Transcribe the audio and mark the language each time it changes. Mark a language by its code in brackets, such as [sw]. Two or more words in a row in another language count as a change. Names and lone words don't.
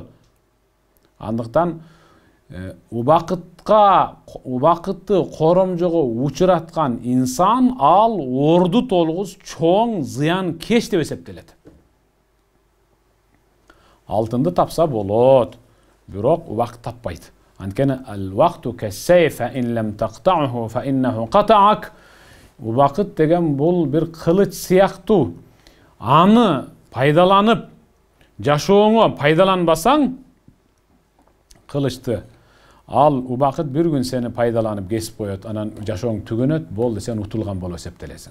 [ky] Андыктан убакытты коромжого учураткан инсан ал орду толгус чоң зыян кеч деп эсептелет. Алтынды тапса болот, бирок убакыт таппайт. [ar] Анткени الوقت كالسيف إن لم تقطعه فإنه قطعك. [ky] Убакыт деген бул бир кылыч сыяктуу. Аны пайдаланып жашооңо пайдаланбасаң, кылычты ал убакыт бир күн сени пайдаланып кесип коет, анан жашооң түгөнөт, болду сен утулган болуп эсептелесиң.